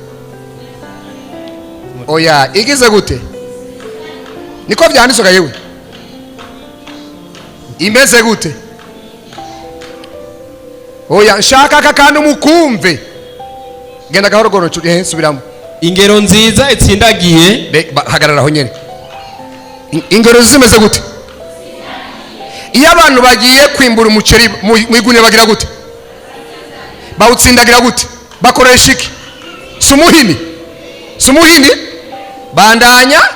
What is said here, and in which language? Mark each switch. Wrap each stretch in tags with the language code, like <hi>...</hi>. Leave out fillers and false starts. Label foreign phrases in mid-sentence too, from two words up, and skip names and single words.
<rn>Oya, igize gute? Niko byanditswe yewe. Imeze gute? Oya, nshaka kakandi mukumve. Genda gahoro gono nshuti, subiramo. Ingero nziza itsindagiye. Hagararaho nyene. Ingero zimeze gute? Iyo abantu bagiye kwimbura umuceri mu igune bagira gute? Bawutsindagira gute? Bakoresha iki? Sumuhini. Bandanya.</rn>